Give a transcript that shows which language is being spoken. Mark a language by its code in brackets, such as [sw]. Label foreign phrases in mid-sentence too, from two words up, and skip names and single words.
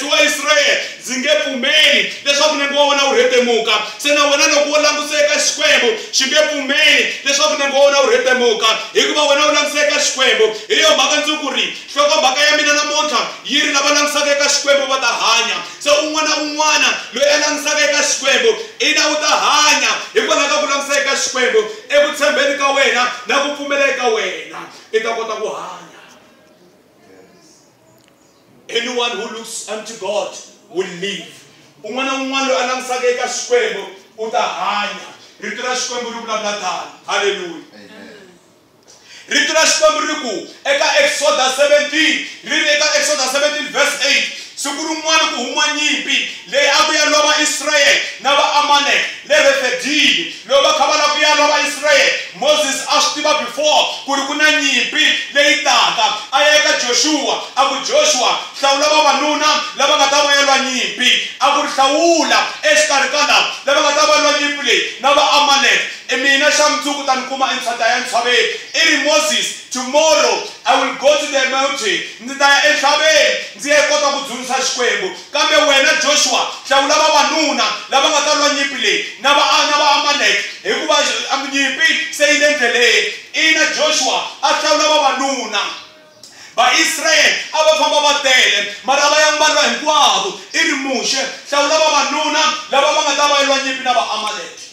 [ts] wa Israyele ndzi nge pfumeli leswaku nengo wa wena wu rhetemuka se na wena loko wo langutisa eka xikwembu xi nge pfumeli leswaku nengo wa wena wu rhetemuka hikuva wena u langutisa eka xikwembu hi yo mhaka ndzi ku ri nhlokomhaka ya mina namuntlha yi ri lava langutisaka eka xikwembu va ta hanya se un'wana loyi a langutisaka eka xikwembu i na u ta hanya hikwalaho ka ku langutisa eka xikwembu eku tshembeni ka wena na ku pfumela eka wena i ta kota ku hanya. [en] Anyone who looks unto God will live. [ts] Un'wana na un'wana loyi a langutisaka eka xikwembu u ta hanya. Rito ra xikwembu ri vulavula tano. Hallelujah. Rito ra xikwembu ri ku eka Exodus 17 ri eka Exodus 17 verse 8 siku rin'wana ku huma nyimpi leyi a ku ya lova Israyele na va Amalek le Refidimi loko va kha va lava ku ya lova Israyele Moses a swi tiva before ku ri ku na nyimpi leyi taka a ya eka Joshua a ku Joshua hlawula vavanuna lava nga ta va ya lwa nyimpi a ku ri hlawula exikarhi ka lava lava nga ta va lwa nyimpi leyi na va Amalek mina xa mundzuku ta ni kuma entsata ya ntshaveni i ri Moses [en] tomorrow I will go to the mountain [ts] ndzi ta ya entshaveni ndzi ya kota ku dzunisa xikwembu kambe wena Joshua hlawula vavanuna lava nga ta lwa nyimpi leyi na va Amalek hikuva nyimpi se yi le ndleleni ina Joshua a hlawula vavanuna va-Israyele a va famba va tele mara a va yangi va lwa hinkwavo i ri muxe hlawula vavanuna lava va nga ta va lwa nyimpi na va Amalek